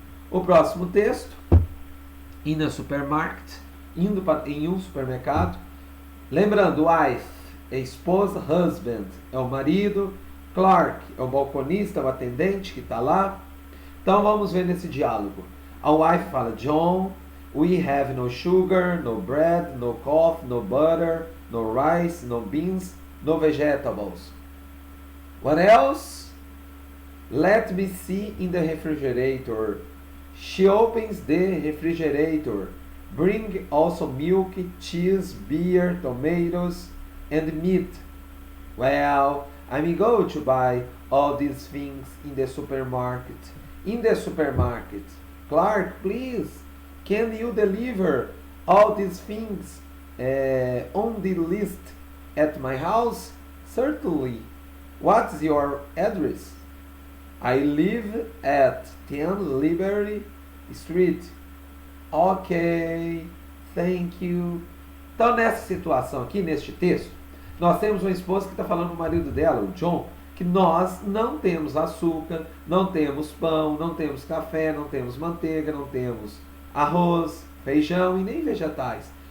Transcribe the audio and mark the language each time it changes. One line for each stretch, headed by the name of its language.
Portuguese: O próximo texto,
English: in a supermarket,
Portuguese: indo em um supermercado. Lembrando, wife é esposa, husband é o marido, clerk é o balconista, o atendente que está lá. Então vamos ver nesse diálogo. A wife fala,
English: John, we have no sugar, no bread, no coffee, no butter, no rice, no beans, no vegetables. What else? Let me see in the refrigerator. She opens the refrigerator. Bring also milk, cheese, beer, tomatoes, and meat. Well, I'm going to buy all these things in the supermarket. In the supermarket. Clark, please, can you deliver all these things on the list at my house? Certainly. What's your address? I live at 10 Liberty Street. Ok, thank you.
Portuguese: Então, nessa situação aqui, neste texto, nós temos uma esposa que está falando para o marido dela, o John, que nós não temos açúcar, não temos pão, não temos café, não temos manteiga, não temos arroz, feijão e nem vegetais.